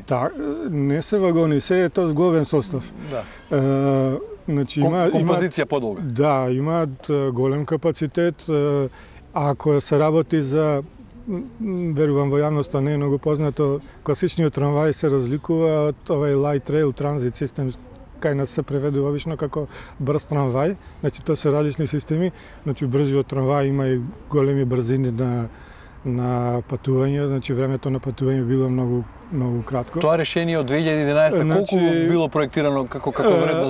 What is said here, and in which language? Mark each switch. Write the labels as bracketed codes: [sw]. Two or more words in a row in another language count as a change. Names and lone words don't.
[mk] Да, не се вагони, се е тоа зглобен состав. Да. Значи композиција подолга. Да, имаат голем капацитет. Ако се работи за, верувам во јавноста не е многу познато, класичниот трамвај се разликува од овај [en] light rail transit [mk] систем, кај нас се преведува обично како брз трамвај, значи тоа се различни системи, значи брзиот трамвај има и големи брзини на патување, значи времето на патување било многу кратко. Тоа решение од 2011 колку било проектирано како вредност?